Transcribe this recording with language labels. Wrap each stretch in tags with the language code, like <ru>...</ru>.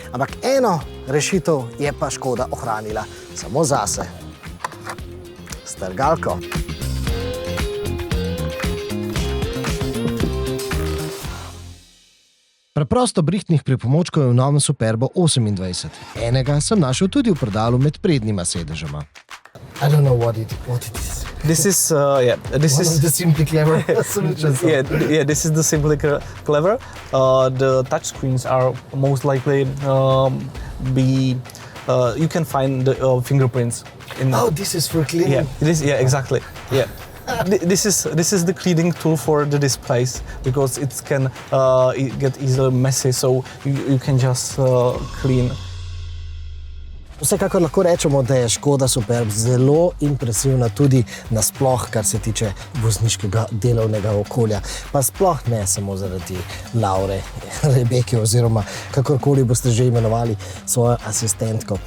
<sl>Ampak eno rešitev je pa Škoda ohranila samo zase. Strgalko. Preprosto brihtnih pripomočkov je v novem Superbu 28. Enega sem našel tudi v predalu med prednjima sedežema.</sl> <en>I don't know what it is. This is the Simply Clever solution. This is the Simply Clever. The touch screens are most likely you can find the fingerprints in. Oh, this is for cleaning. Exactly. Yeah. This is the cleaning tool for the displays because it can get easily messy, so you can just clean.</en> <sl>Vsekakor lahko rečemo, da je Škoda Superb zelo impresivna tudi nasploh, kar se tiče vozniškega delovnega okolja. Pa sploh ne samo zaradi Laure, Rebeke oziroma kakorkoli boste že imenovali svojo asistentko.</sl>